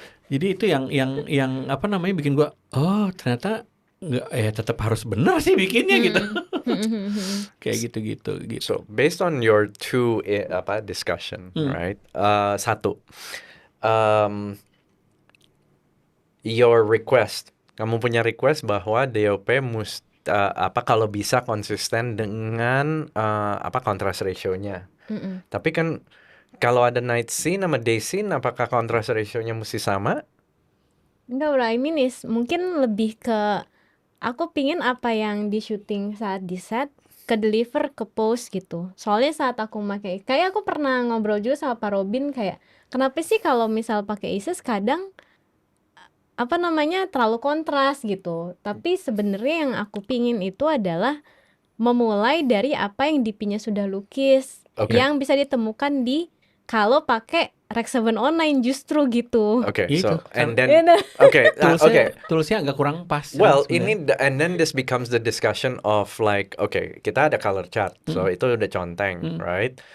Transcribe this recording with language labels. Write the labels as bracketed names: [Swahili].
[Indonesian] Jadi itu yang bikin gue, oh ternyata nggak, tetap harus benar sih bikinnya gitu. Kayak gitu. [English] So based on your two discussion, right? Satu, your request. [Indonesian] Kamu punya request bahwa DOP kalau bisa konsisten dengan contrast ratio-nya. Tapi kan kalau ada night scene sama day scene, apakah contrast ratio-nya mesti sama? Enggak, [English] what I mean is [Indonesian] mungkin lebih ke aku pingin apa yang di syuting saat di set ke deliver ke post gitu. Soalnya saat aku pakai, kayak aku pernah ngobrol juga sama Pak Robin, kayak kenapa sih kalau misal pakai ISIS kadang terlalu kontras gitu. Tapi sebenarnya yang aku pingin itu adalah memulai dari apa yang DP-nya sudah lukis, yang bisa ditemukan di kalau pakai Rec 7 online justru gitu. [English] So and then [Indonesian] toolsnya agak kurang pas. [English] Well, and then this becomes the discussion of like, [Indonesian] kita ada [English] color chart, so [Indonesian] itu udah conteng, [English] right?